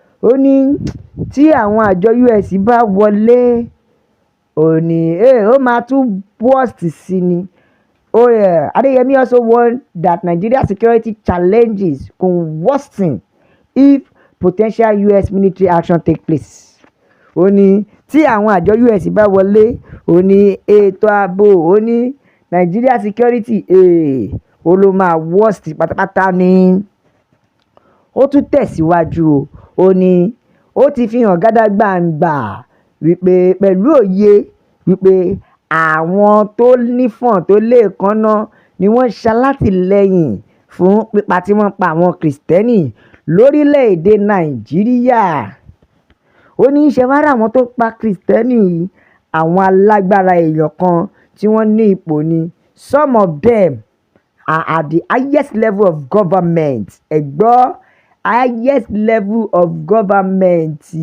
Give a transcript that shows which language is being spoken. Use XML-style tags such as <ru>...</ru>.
<yo>Ó ní tí àwọn àjọ US bá wọlé, ó ní ó máa tún worst sí ni.</yo> <en>Adeyemi also warned that Nigeria's security challenges could worsen if potential US military action take place.</en> <yo>Ó ní tí àwọn àjọ US bá wọlé, ó ní ètò ààbò, ó ní Nigeria security ó ló máa worst pátápátá ni. Ó tún tẹ̀síwájú o, ó ní ó ti fi hàn gàdàgbàǹgbà wípé pẹ̀lú òye wípé àwọn tó nífọ̀n tó léèkánná ni wọ́n ṣalátìlẹ́yìn fún pípa tí wọ́n pa àwọn kìrìsìtẹ́nì lórílẹ̀‐èdè Nàìjíríà. Ó ní ṣe wá rà àwọn tó pa kìrìsìtẹ́nì àwọn alágbára èèyàn kan tí wọ́n ní ipò ni.</yo> <en>Some of them are at the highest level of government.</en> <yo>Ẹ gbọ́,</yo> <en>highest level of government.</en>